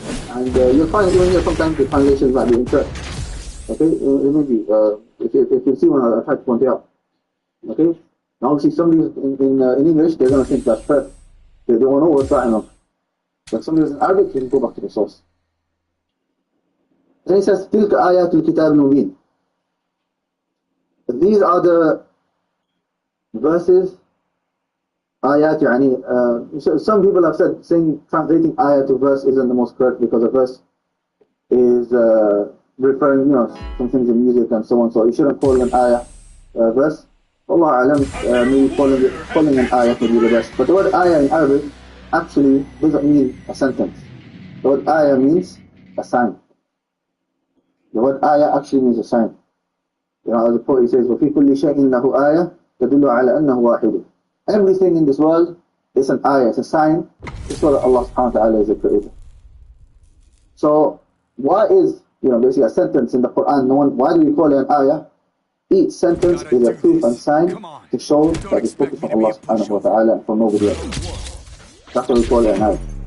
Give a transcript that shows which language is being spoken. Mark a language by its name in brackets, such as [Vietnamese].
[English] And you'll find even here sometimes the translations might be incorrect. Okay, maybe if you see one, I try to point it out. Okay, now see somebody in English, they're going to think that's perfect. They don't know what's right enough. But somebody in Arabic, you can go back to the source. Then he says, [Arabic] تِلْكَ آيَاتُ الْكِتَابِ الْمُبِينِ. [English] These are the verses. Ayat, some people have said translating ayah to verse isn't the most correct because a verse is referring, some things in music and so on. So you shouldn't call an ayah verse. Allah alam, maybe calling an ayah would be the best. But the word ayah in Arabic actually doesn't mean a sentence. The word ayah means a sign. The word ayah actually means a sign. As the poet says, [Arabic] وَفِي كُلِّ شَيْءٍ لَهُ آيَةٌ تَدُلُّ عَلَى أَنَّهُ وَاحِدٌ. [English] Everything in this world is an ayah, it's a sign to show that Allah subhanahu wa ta'ala is the creator. So, why is, basically a sentence in the Quran, why do we call it an ayah? Each sentence is a proof and sign to show that it's spoken from Allah subhanahu wa ta'ala and from nobody else. That's why we call it an ayah.